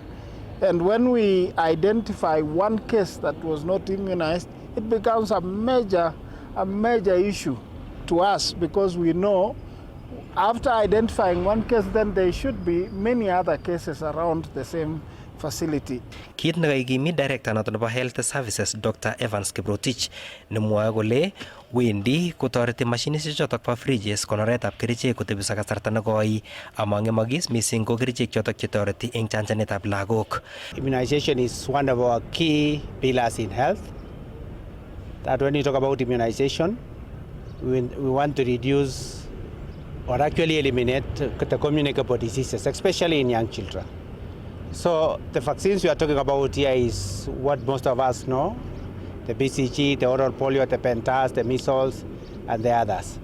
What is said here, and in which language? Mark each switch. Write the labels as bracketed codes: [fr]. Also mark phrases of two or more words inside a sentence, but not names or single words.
[en] And when we identify one case that was not immunized, it becomes a major issue to us, because we know after identifying one case, then there should be many other cases around the same facility. [kln] Kit nekaikimit director noto nebo Health Services Dr. Evans Kiprotich nemwoe kole wendi kotoreti mashinishek chotok bo fridges konoretab kerichek kotebiso kasarta nekoi amangemokis mising ko kerichek chotok chetoreti eng chanjanetab lagok. [en] Immunization is one of our key pillars in health. That when you talk about immunization, we want to reduce or actually eliminate the communicable diseases, especially in young children. So the vaccines we are talking about here is what most of us know: the BCG, the oral polio, the pentas, the measles, and the others.